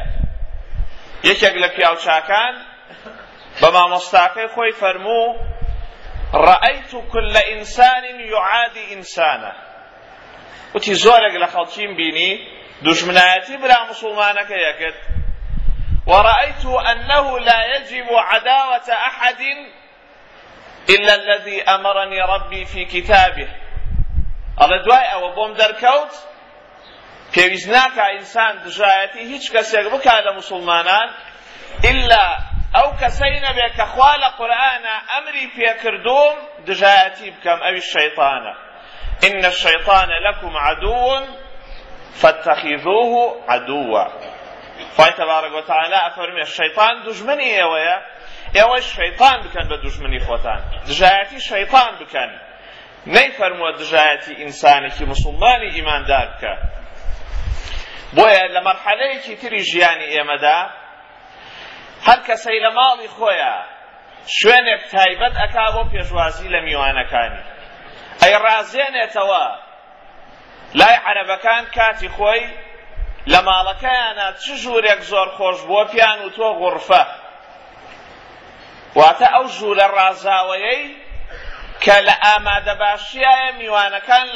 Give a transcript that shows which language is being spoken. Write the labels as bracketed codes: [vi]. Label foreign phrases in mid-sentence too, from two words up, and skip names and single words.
[ckb] یەکێک لە پیاوچاکان بە مامۆستاکەی خۆی فەرموو [ar] ڕەئەیت كل ئینسان یعادی ئینسانە، [ckb] وتی زۆرێک لە خەڵکیم بینی دوژمنایەتی برا مسلمانەکەیە کرد، [ar] وەڕەئەیت أنه لا يجب عداوة أحد إلا الذي أمرني ربي في كتابه. [ckb] ئەڵێ دوای ئەوە بۆم دەرکەوت پێویست ناکە ئینسان دژایەتی هیچ کەسێک بکا لە مسلمانان ئیلا ئەو کەسەی نەبێ کە خوا لە قورئانە ئەمری پێکردوم دژایەتی بکەم، ئەوی شەیطانە. [ar] إن الشيطان لكم عدو فاتخذوه عدوا. [ckb] خوای [ar] تەبارەک وەتەعالا [ckb] ئەفەرمێ شەیطان دوژمنی ئێوەیە، ئێوەش شەیطان بکەن بە دوژمنی خۆتان، دژایەتی شەیطان بکەن، نەیفەرمووە دژایەتی ئینسانێکی مسلمانی ئیماندار بکە. بۆیە لە مەرحەلەیەکی تری ژیانی ئێمەدا هەر کەسەی لە ماڵی خۆیە شوێنێک تایبەت ئەکا بۆ پێشوازی لە میوانەکانی، ئەی ڕازێنێتەوە لای عەرەبەکان کاتی خۆی لە ماڵەکەیانە چ ژوورێک زۆر خۆش بووە پیان و تۆ غورفە، واتە ئەو ژوورە ڕازاوەیەی کە لە ئامادەباشیایە میوانەکان لە